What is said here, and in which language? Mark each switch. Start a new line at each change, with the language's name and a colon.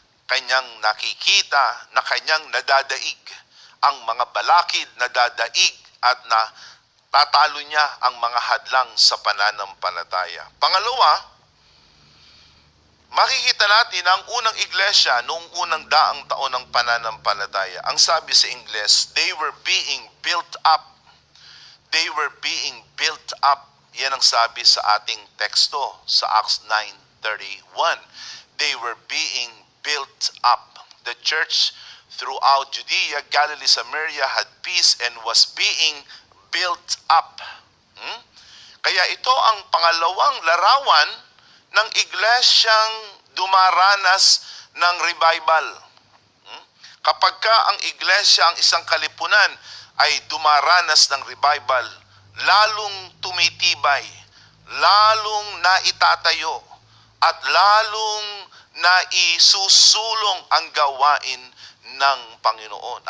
Filipino: Kanyang nakikita na kanyang nadadaig ang mga balakid, nadadaig at na tatalo niya ang mga hadlang sa pananampalataya. Pangalawa, makikita natin ang unang iglesia noong unang daang taon ng pananampalataya. Ang sabi sa Ingles,
English: they were being built up. They were being built up. Yan ang sabi sa ating teksto sa Acts 9:31. They were being built up. The church throughout Judea, Galilee, Samaria had peace and was being built up.
Filipino: Kaya ito ang pangalawang larawan ng iglesyang dumaranas ng revival. Kapag ka ang iglesia, ang isang kalipunan ay dumaranas ng revival, lalong tumitibay, lalong naitatayo, at lalong naisusulong ang gawain ng Panginoon.